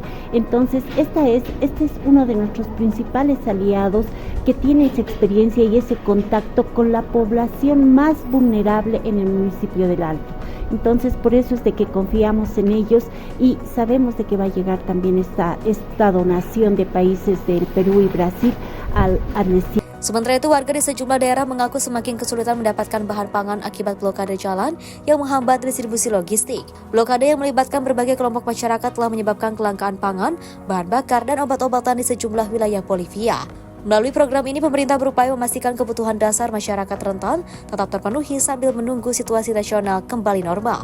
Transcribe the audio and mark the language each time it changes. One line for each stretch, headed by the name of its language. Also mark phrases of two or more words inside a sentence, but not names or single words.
Spanish: Entonces, este es uno de nuestros principales aliados que tiene esa experiencia y ese contacto con la población más vulnerable en el municipio del Alto. Entonces, por eso es de que confiamos en ellos y sabemos de que va a llegar también esta donación de países del Perú y Brasil al desierto.
Indonesian: Sementara itu, warga di sejumlah daerah mengaku semakin kesulitan mendapatkan bahan pangan akibat blokade jalan yang menghambat distribusi logistik. Blokade yang melibatkan berbagai kelompok masyarakat telah menyebabkan kelangkaan pangan, bahan bakar, dan obat-obatan di sejumlah wilayah Bolivia. Melalui program ini, pemerintah berupaya memastikan kebutuhan dasar masyarakat rentan tetap terpenuhi sambil menunggu situasi nasional kembali normal.